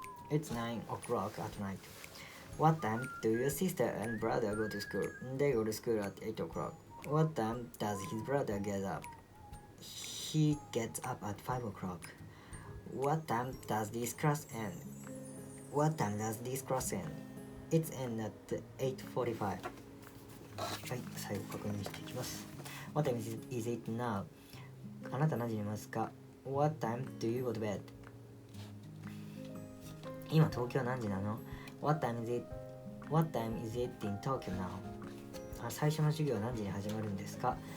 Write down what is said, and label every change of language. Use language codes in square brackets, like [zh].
[en] It's 9 o'clock at night. What time do your sister and brother go to school? They go to school at 8 o'clock. What time does his brother get up? He gets up at 5 o'clock. What time does this class end? What time does this class end? It's end at 8:45. [ja] はい、最後確認していきます。 [en] What time is it now? [ja] あなた何時にいますか？ [en] What time do you go to bed? [ja] 今東京何時なの？ [en] What time is it in Tokyo now? [ja] 最初の授業は何時に始まるんですか？